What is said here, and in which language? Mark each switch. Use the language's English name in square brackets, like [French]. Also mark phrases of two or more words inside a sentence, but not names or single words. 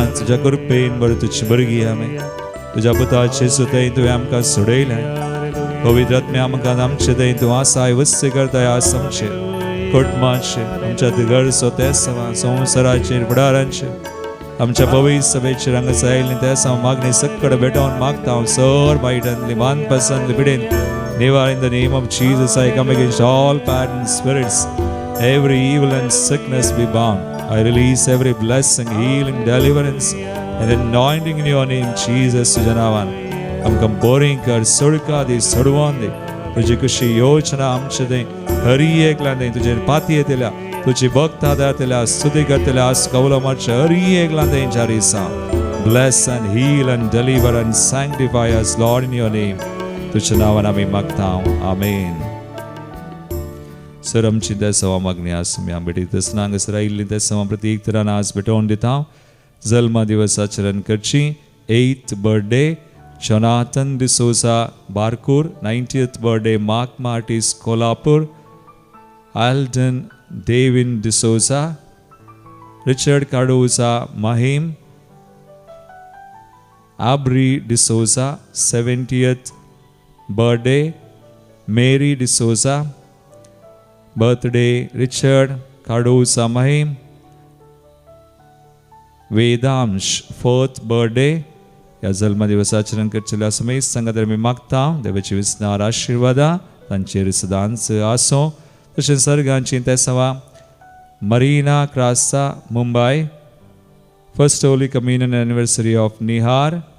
[Konkani] तुज्या कृपेन बरें तुजी बरगी आमी तुज्या पुताचे सुतय तुवें आमकां सोडयलें पवित्र आत्म्या आमकां आमचे थंय तूं आसाय वस्ती करताय आस आमचे कुटुंबाचेर आमच्या घर सोते सवा संवसाराचेर फुडारांचेर आमच्या पवित्र सभेचेर हांगासर आयिल्लीं त्या सवा मागणी सक्कड भेटोवन मागता हांव सर बायटांतली मानपासांतली पिडेन निवार [English] In the name of Jesus I come against all pattern spirits every evil and sickness be bound I release every blessing healing deliverance and anointing in your name Jesus [Konkani] तुझ्या नावान आमकां बोरीं कर सोडका दी सोडवोन दी तुजी कशी योजना आमचे थंय हर एकल्यान थंय तुजेर पाती येतल्या तुजी भक्त आदारतल्या स्तुती करतल्या आज कवलो मारचे हर एकल्यान थंय जारी सा [English] bless and heal and deliver and sanctify us Lord in your name [Konkani] तुझ्या नावान आमी मागता आमेन सर आमची त्या सवा मागणी आज मी आंबेटी तसना हांगासर आयिल्ली त्या सवा प्रत्येक तरान आज भेटोवन दिता जल्मा दिवस आचरण करची 8th birthday Jonathan D'Souza Barkur 90th birthday Mark Martis Kolhapur Alden Devin D'Souza Richard Cardoza Mahim Abri D'Souza 70th birthday Mary D'Souza birthday Richard Cardoza Mahim Vedamsh 4th birthday या जल्म दिवसाचरण करचेल्या समेत संगत मी मागता देवाची विस्तार आशीर्वादा तांचेर सदांच आसो तशेंच सर्गांची ते सवा मरीना क्रासा मुंबई [English] First Holy Communion Anniversary of Nihar